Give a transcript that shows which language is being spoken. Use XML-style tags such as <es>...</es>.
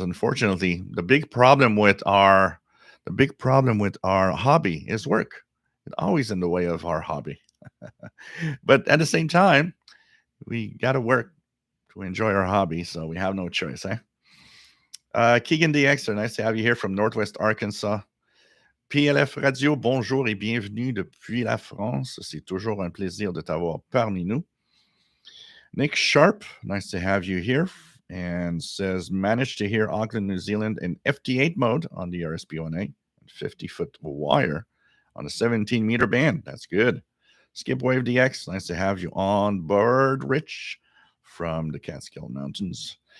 <en>Unfortunately, the big problem with our hobby is work. It's always in the way of our hobby. But at the same time, we got to work to enjoy our hobby, so we have no choice, eh? Keegan DX, nice to have you here from Northwest Arkansas.</en> <fr>PLF Radio, bonjour et bienvenue depuis la France. C'est toujours un plaisir de t'avoir parmi nous.</fr> <en>Nick Sharp, nice to have you here, and says, managed to hear Auckland, New Zealand in FT8 mode on the RSP-1A, 50-foot wire on a 17-meter band. That's good. Skipwave DX, nice to have you on board, Rich, from the Catskill Mountains.</en>